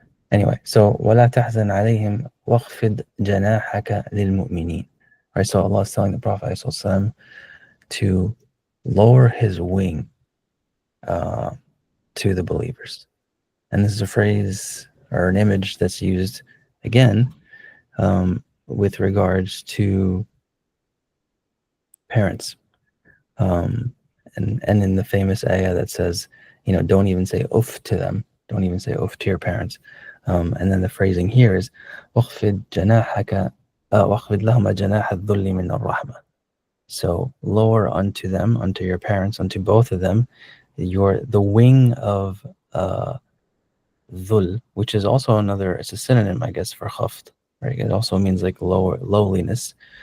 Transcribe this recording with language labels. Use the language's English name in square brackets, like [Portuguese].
[English] Anyway, so [Arabic] وَلَا تَحْزَنْ عَلَيْهِمْ وَاخْفِضْ جَنَاحَكَ لِلْمُؤْمِنِينَ. [English] Right, so Allah is telling the Prophet ﷺ to lower his wing to the believers. And this is a phrase or an image that's used again with regards to parents. And in the famous ayah that says, you know, don't even say uff to them. Don't even say uff to your parents. And then the phrasing here is [Arabic] وَخْفِضْ جَنَاحَكَ وَخْفِضْ لَهُمَ جَنَاحَ الذُّلِّ مِنَ الرَّحْمَةِ. [English] So lower unto them, unto your parents, unto both of them, the wing of dhul, which is also it's a synonym, I guess, for khafd, right? It also means like lowliness.